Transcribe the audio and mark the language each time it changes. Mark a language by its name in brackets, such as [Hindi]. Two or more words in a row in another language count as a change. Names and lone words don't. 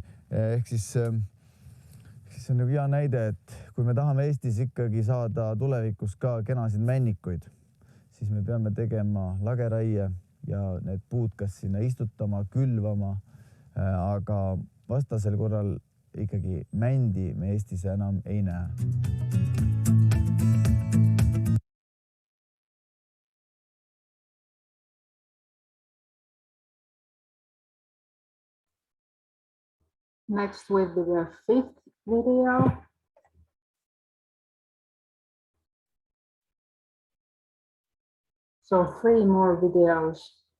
[Estonian] Ehk siis on ju hea näide, et kui me tahame Eestis ikkagi saada tulevikus ka kenasid männikuid, siis me peame tegema lageraie ja need puud kas sinna istutama, külvama, aga vastasel korral ikkagi mändi me Eestis enam ei näe. [English] Next will be the 5th video. So 3 more videos.